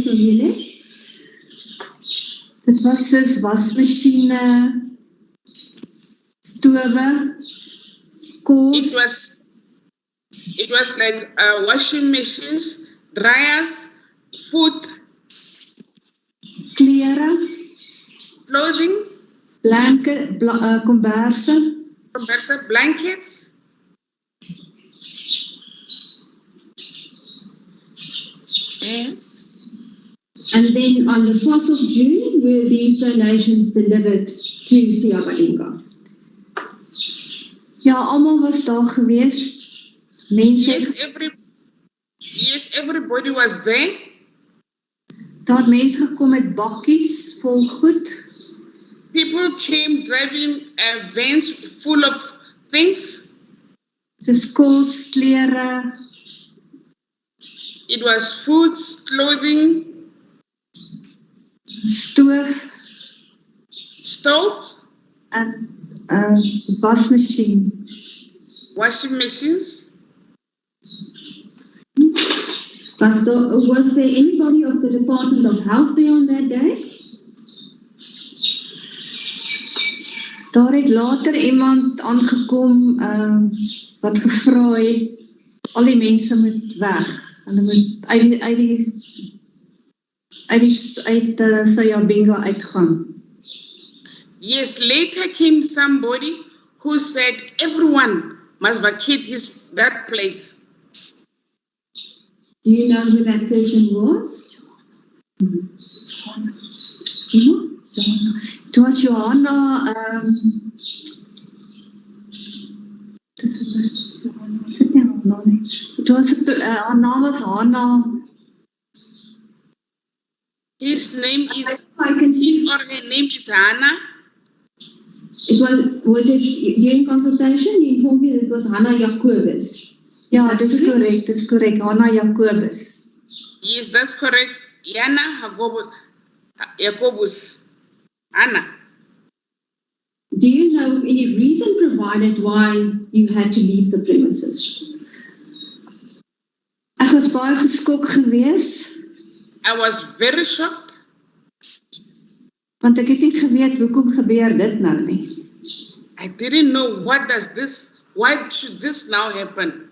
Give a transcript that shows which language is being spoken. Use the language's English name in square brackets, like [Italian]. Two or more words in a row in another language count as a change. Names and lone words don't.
[Afrikaans] Noile? Dit was soos wasmasjiene, stove, kos, [English] It was like washing machines, dryers, food, [Afrikaans] klere, [English] clothing, [Afrikaans] komberse, [English] blankets. Yes. And then on the 4th of June, were these donations delivered to Siyabalinga? [Afrikaans] Ja, almal was daar gewees. Mense, [English] Yes, everybody was there. [Afrikaans] daar het mense gekom met bakkies vol goed. [English] People came driving vans full of things. [Afrikaans] Soos kos, klere, [English] It was foods, clothing, [Afrikaans] stove en wasmasjien. [English] washing machines. Was there anybody of the Department of Health there on that day? [Afrikaans] Daar het later iemand aangekom wat gevra het, al die mense moet weg. Hulle moet uit Sayabinga uitgaan. [English] Yes, later came somebody who said everyone must vacate that place. Do you know who that person was? It was Johanna, [Afrikaans] haar naam was Hannah. [English] His or her name is Hannah. Was it during consultation? You informed me that it was Hannah Jacobus. [Afrikaans] Ja, dis correct, Hannah Jacobus. [English] Yes, that's correct. Yana Jacobus. Anna. Do you know any reason provided why you had to leave the premises? [Afrikaans] Ek was baie geskok gewees. [English] I was very shocked. [Afrikaans] Want ek het nie geweet hoekom gebeur dit nou nie. [English] I didn't know why should this now happen?